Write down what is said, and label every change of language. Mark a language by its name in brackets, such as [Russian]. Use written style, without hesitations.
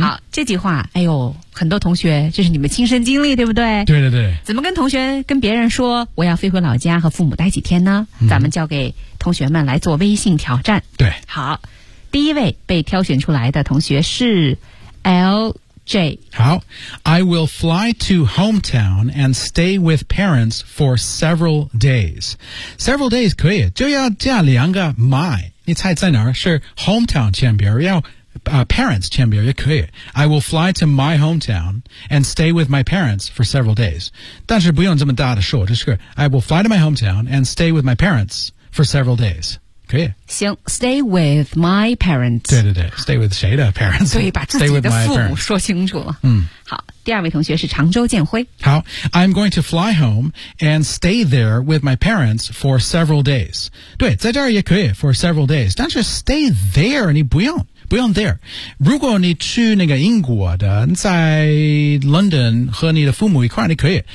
[Chinese] 好，这句话，哎呦，很多同学，这是你们亲身经历，对不对？对对对。怎么跟同学、跟别人说我要飞回老家和父母待几天呢？嗯、咱们交给同学们来做微信挑战。对，好，第一位被挑选出来的同学是 LJ。 [English] 好 ，I will fly to hometown and stay with parents for several days. Several days [Chinese] 可以，就要加两个 my。你猜在哪儿？是 hometown 前边，要、parents 前边也可以。 [English] I will fly to my hometown and stay with my parents for several days. [Chinese] 但是不用这么大的说，就是 [English] I will fly to my hometown and stay with my parents for several days. [Chinese] 可以 [English] 行 ，stay with my parents。 [Chinese] 对对对 ， [English] stay with [Chinese] 谁的 [English] parents？ [Chinese] 所以把自己的父母说清楚了。嗯，好，第二位同学是常州建辉。 [English] 好 ，I'm going to fly home and stay there with my parents for several days。 [Chinese] 对，在这儿也可以 [English] for several days， [Chinese] 但是 [English] stay there [Chinese] 你不用。不用 there， 如果你去那个英国的，在 London 和你的父母一块儿，你可以。